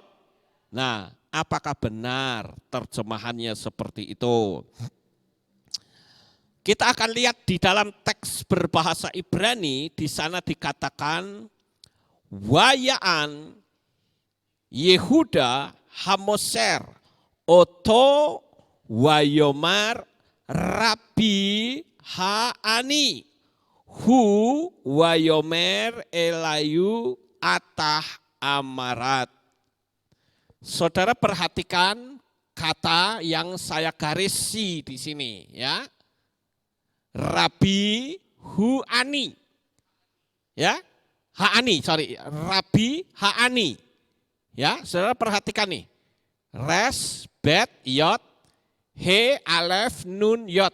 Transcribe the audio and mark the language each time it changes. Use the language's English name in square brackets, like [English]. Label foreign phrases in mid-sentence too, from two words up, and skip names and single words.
[Indonesian] Nah, apakah benar terjemahannya seperti itu? Kita akan lihat di dalam teks berbahasa Ibrani, di sana dikatakan [Hebrew] ויען יהודה המסר אתו ויאמר רבי האני הוא ויאמר אליו אתה אמרת. [Indonesian] Saudara perhatikan kata yang saya garisi di sini ya. [Hebrew] רבי הואני. Ya. Ha'ani, sorry. רבי האני. [Indonesian] Ya, saudara perhatikan nih. [Hebrew] ריש, בית, יוד, הא, אלף, נון, יוד.